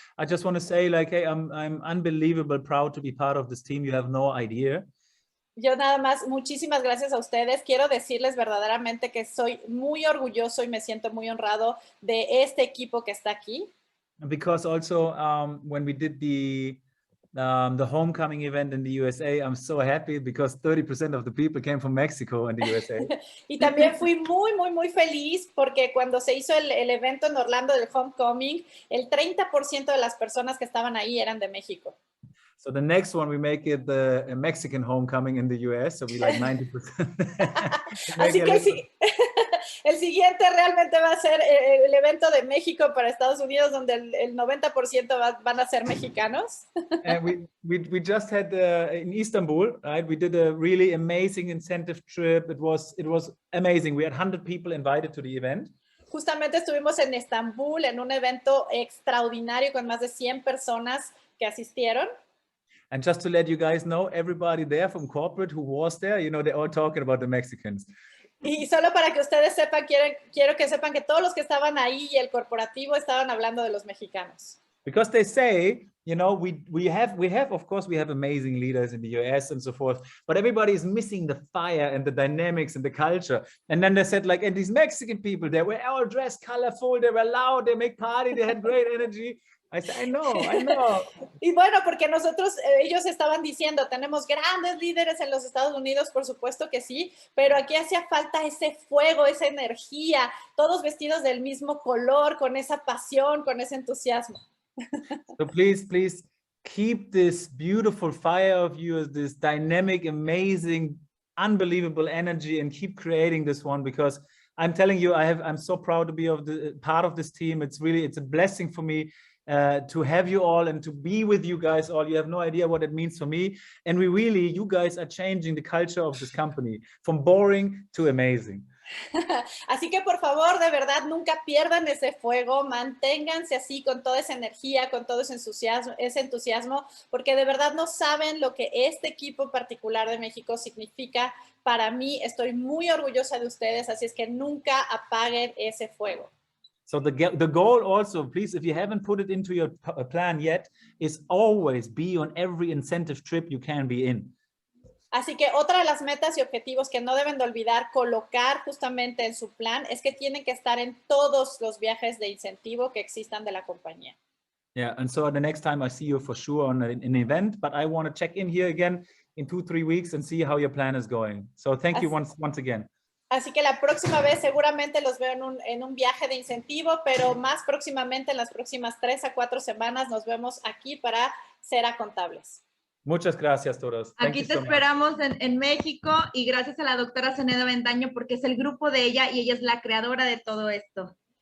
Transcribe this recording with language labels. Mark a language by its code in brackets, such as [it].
[en] I just want to say, like, hey, I'm unbelievable proud to be part of this team. You have no idea. [es] Yo nada más, muchísimas gracias a ustedes. Quiero decirles verdaderamente que soy muy orgulloso y me siento muy honrado de este equipo que está aquí. [en] Because also when we did the homecoming event in the USA, I'm so happy because 30% of the people came from Mexico and the USA. [es] Y también fui muy, muy, muy feliz porque cuando se hizo el evento en Orlando del homecoming, el 30% de las personas que estaban ahí eran de México. [en] So the next one, we make it the Mexican homecoming in the US, so we like 90%. [es] Así que sí, el siguiente realmente va a ser el evento de México para Estados Unidos, donde el 90% van a ser mexicanos. [en] And we just had in Istanbul, right? We did a really amazing incentive trip. It was amazing. We had 100 people invited to the event. [es] Justamente estuvimos en Estambul en un evento extraordinario con más de 100 personas que asistieron. [en] And just to let you guys know, everybody there from corporate who was there, you know, they're all talking about the Mexicans. [es] Y solo para que ustedes sepan, quiero que sepan que todos los que estaban ahí y el corporativo estaban hablando de los mexicanos. [en] Because they say, you know, we have of course we have amazing leaders in the US and so forth, but everybody is missing the fire and the dynamics and the culture. And then they said, like, and these Mexican people, they were all dressed colorful, they were loud, they make party, they had great energy. I said, I know. [es] Y bueno, porque ellos estaban diciendo, tenemos grandes líderes en los Estados Unidos, por supuesto que sí, pero aquí hacía falta ese fuego, esa energía, todos vestidos del mismo color, con esa pasión, con ese entusiasmo. [en] So please keep this beautiful fire of yours, this dynamic, amazing, unbelievable energy, and keep creating this one, because I'm telling you, I'm so proud to be part of this team. It's a blessing for me to have you all and to be with you guys all. You have no idea what it means for me. And you guys are changing the culture of this company from boring to amazing. [es] Así que por favor, de verdad, nunca pierdan ese fuego, manténganse así con toda esa energía, con todo ese entusiasmo, porque de verdad no saben lo que este equipo particular de México significa para mí. Estoy muy orgullosa de ustedes, así es que nunca apaguen ese fuego. [en] So the goal also, please, if you haven't put it into your plan yet, is always be on every incentive trip you can be in. [es] Así que otra de las metas y objetivos que no deben de olvidar colocar justamente en su plan es que tienen que estar en todos los viajes de incentivo que existan de la compañía. [en] Yeah, and so the next time I see you for sure on an event, but I want to check in here again in 2-3 weeks and see how your plan is going. So thank you once again. [es] Así que la próxima vez seguramente los veo en un viaje de incentivo, pero más próximamente, en las próximas 3 a 4 semanas, nos vemos aquí para ser contables. Muchas gracias todos. Aquí te esperamos en México, y gracias a la doctora Zenedo Avendaño, porque es el grupo de ella y ella es la creadora de todo esto.